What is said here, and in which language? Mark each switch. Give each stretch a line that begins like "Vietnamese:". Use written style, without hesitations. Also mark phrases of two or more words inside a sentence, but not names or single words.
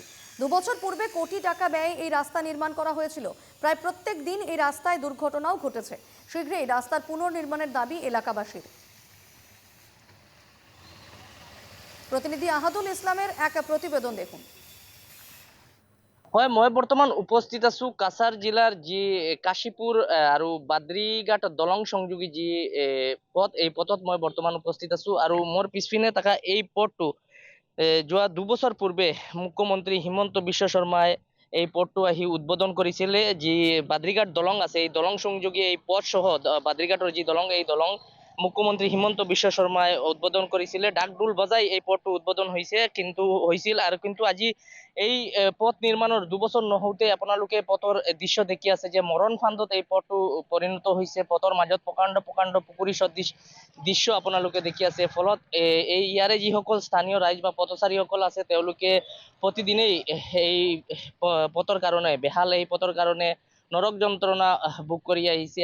Bangla: 2 বছর পূর্বে কোটি টাকা ব্যয়ে এই রাস্তা নির্মাণ করা হয়েছিল। প্রায় প্রত্যেক দিন এই রাস্তায় দুর্ঘটনাও ঘটেছে। শীঘ্রই রাস্তার পুনর্নির্মাণের দাবি এলাকাবাসীর। প্রতিনিধি আহাদুল ইসলামের এক প্রতিবেদন দেখুন।
Assamese: হয় মই বর্তমান উপস্থিত আছো কাছাড় জিলার যি কাশীপুর আর বাদ্রীঘাট দলং সংযোগী যি পথ, এই পথত মই বর্তমান উপস্থিত আছো। আর মোর পিছপিনে থাকা এই পথটো যোৱা 2 বছর পূর্বে মুখ্যমন্ত্রী হিমন্ত বিশ্ব শর্মায় এই পথটো আহি উদ্বোধন করেছিলে। যি বাদ্রীঘাট দলং আছে, এই দলং সংযোগী এই পথ সহ বাদ্রীঘাটৰ যি দলং, এই দলং মুখ্যমন্ত্রী হিমন্ত বিশ্ব শর্মায় উদ্বোধন করেছিলে। ডাকডোল বজাই এই পথটো উদ্বোধন হৈছিল আৰু কিন্তু আজি এই পথ নির্মাণের 2 বছর নহওঁতে আপোনালোকে পথৰ দৃশ্য দেখি আছে যে মরণ ফান্দত এই পথটো পরিণত হৈছে। পথৰ মাজত প্ৰকাণ্ড প্ৰকাণ্ড পুখুৰী সদৃশ দৃশ্য আপোনালোকে দেখি আছে। ফলত এই ইয়াৰে যিসকল স্থানীয় ৰাইজ বা পথচাৰীসকল আছে, তেওঁলোকে প্ৰতিদিনেই এই পথৰ কাৰণে বেহাল এই পথৰ কাৰণে নৰক যন্ত্ৰণা ভোগ কৰি আহিছে।